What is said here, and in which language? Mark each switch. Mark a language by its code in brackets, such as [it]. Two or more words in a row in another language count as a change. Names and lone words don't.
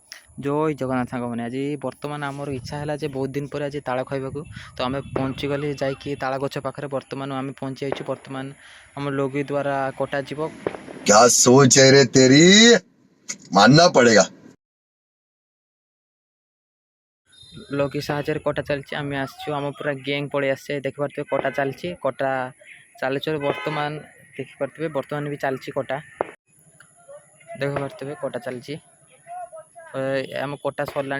[or] ଜୟ ଜଗନ୍ନାଥ साଙ୍ଗମାନେ ଆଜି ବର୍ତ୍ତମାନ ଆମର ଇଚ୍ଛା ହେଲା ଯେ ବହୁତ ଦିନ ପରେ ଆଜି ତାଳ ଖାଇବାକୁ ତ ଆମେ ପହଞ୍ଚିଗଲି ଯାଇକି ତାଳ ଗଛ ପାଖରେ ବର୍ତ୍ତମାନ ଆମେ ପହଞ୍ଚି ଯାଇଛୁ। ବର୍ତ୍ତମାନ ଆମ ଲୋଗି ଦ୍ୱାରା କଟାଯିବ। [hi] क्या सोच है रे तेरी, मानना पड़ेगा। [or] ଲୋଗି ସାହାଯ୍ୟରେ କଟା ଚାଲିଛି। ଆମେ ଆସିଛୁ, ଆମ ପୁରା ଗ୍ୟାଙ୍ଗ ପଳେଇ ଆସିছে। ଦେଖିପାରୁଥିବେ କଟା ଚାଲିଛି, କଟା ଚାଲିଛି ବର୍ତ୍ତମାନ। ଦେଖିପାରୁଥିବେ ବର୍ତ୍ତମାନ ବି ଚାଲିଛି କଟା। ଦେଖିପାରୁଥିବେ କଟା ଚାଲିଛି। ଆମ କଟା ସରିଲାଣି।